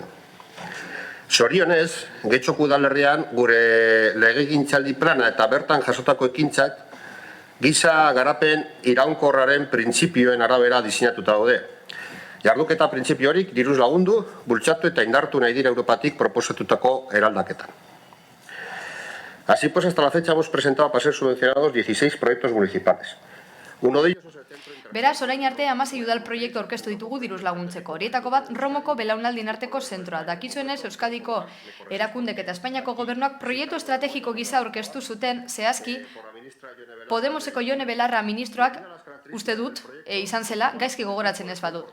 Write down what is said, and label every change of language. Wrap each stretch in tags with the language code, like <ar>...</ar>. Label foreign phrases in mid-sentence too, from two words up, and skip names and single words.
<eu>Zorionez, Getxoko udalerrian gure legegintzaldi plana eta bertan jasotako ekintzak giza garapen iraunkorraren printzipioen arabera diseinatuta daude. Jarduketa printzipio horik diruz lagundu, bultzatu eta indartu nahi dira Europatik proposatutako eraldaketan.</eu> <es>Así pues, hasta la fecha hemos presentado para ser subvencionados 16 proyectos municipales. Uno de ellos es el centro internacional.</es> <eu>Beraz, orain arte 16 udal proiektu aurkeztu ditugu diruz laguntzeko. Horietako bat Romoko belaunaldien arteko zentroa. Dakizuenez, Euskadiko erakundek eta Espainiako gobernuak proiektu estrategiko gisa aurkeztu zuten zehazki Podemoseko Jone Belarra ministroak uste dut izan zela, gaizki gogoratzen ez badut.</eu>